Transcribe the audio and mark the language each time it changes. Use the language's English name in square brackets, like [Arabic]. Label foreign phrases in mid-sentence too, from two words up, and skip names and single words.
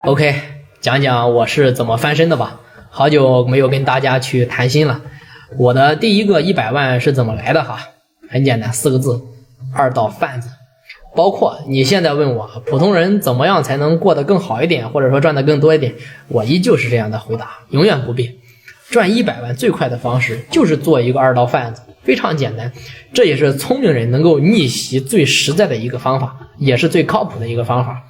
[Chinese] OK， 講講我是怎麼翻身的吧。好久沒有跟大家去談心了。我的第一個100萬是怎麼來的哈？很簡單，4個字：二道販子。包括你現在問我，普通人怎麼樣才能過得更好一點，或者說賺得更多一點，我依舊是這樣的回答，永遠不變。賺100萬最快的方式就是做一個二道販子，非常簡單。這也是聰明人能夠逆襲最實在的一個方法，也是最靠譜的一個方法。